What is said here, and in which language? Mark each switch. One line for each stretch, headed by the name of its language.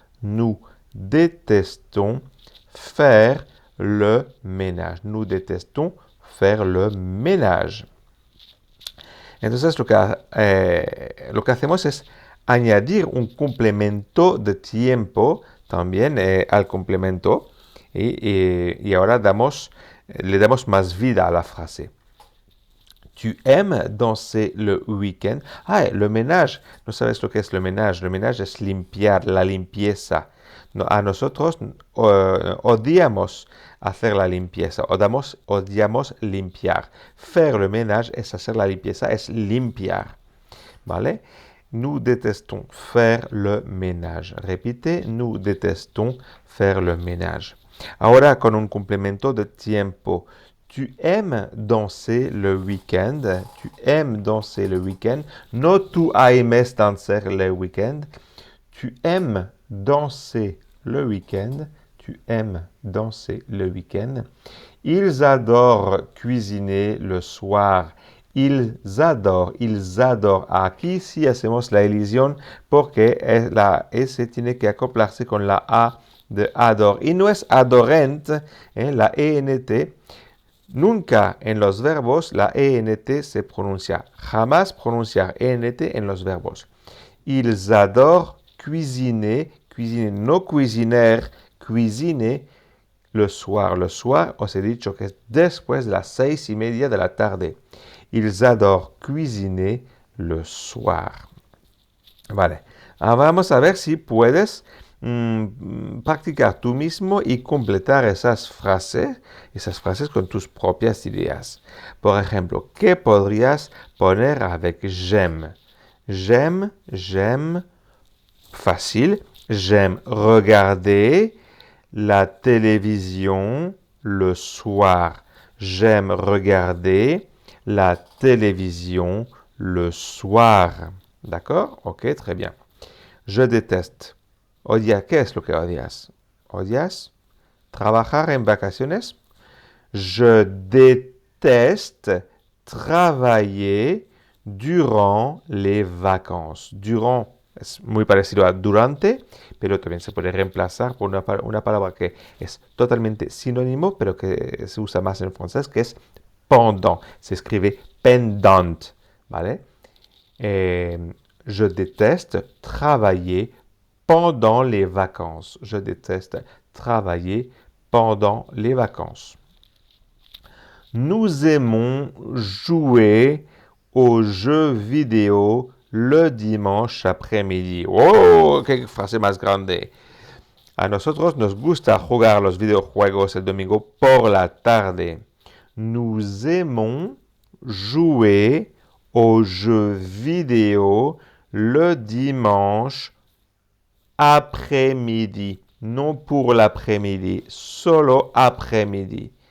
French: Nous détestons faire le ménage. Nous détestons faire le ménage.
Spanish: Entonces lo que hacemos es añadir un complemento de tiempo también al complemento y ahora le damos más vida a la frase.
French: Tu aimes danser le week-end. Ah, le ménage.
Spanish: No sabes lo que es le ménage. Le ménage es limpiar, la limpieza. No, a nosotros odiamos hacer la limpieza. Odiamos limpiar.
French: Faire le ménage
Spanish: es hacer la limpieza, es limpiar. ¿Vale?
French: Nous détestons faire le ménage.
Spanish: Repite,
French: nous détestons faire le ménage.
Spanish: Ahora con un complemento de tiempo.
French: Tu aimes danser le week-end. Tu aimes danser le week-end. No tu aimes danser le week-end. Tu aimes danser le week-end. Tu aimes danser le week-end. Ils adorent cuisiner le soir. Ils adorent.
Spanish: Aquí sí hacemos la elisión porque la S tiene que acoplarse con la A de adore. Y no es adorent, la ENT. Nunca en los verbos la ENT se pronuncia. Jamás pronunciar ENT en los verbos.
French: Ils adorent cuisiner, no cuisiner, cuisiner le soir.
Spanish: Le soir, os he dicho que es después de las 6:30 de la tarde.
French: Ils adorent cuisiner le soir.
Spanish: Vale, ahora vamos a ver si puedes practicar tú mismo y completar esas frases con tus propias ideas. Por ejemplo, ¿qué podrías poner
French: avec j'aime? J'aime, fácil. J'aime regarder la télévision le soir. J'aime regarder la télévision le soir. D'accord? Ok, très bien. Je déteste.
Spanish: Odia, ¿qué es lo que odias? ¿Odias trabajar en vacaciones?
French: Je déteste travailler durant les vacances.
Spanish: Durant es muy parecido a durante, pero también se puede reemplazar por una palabra que es totalmente sinónimo, pero que se usa más en francés, que es pendant. Se escribe pendant, ¿vale?
French: Je déteste travailler pendant les vacances. Je déteste travailler pendant les vacances. Nous aimons jouer aux jeux vidéo le dimanche après-midi.
Spanish: ¡Oh! ¡Qué frase más grande! A nosotros nos gusta jugar los videojuegos el domingo por la tarde.
French: Nous aimons jouer aux jeux vidéo le dimanche après-midi. Non pour l'après-midi,
Spanish: solo
French: après-midi.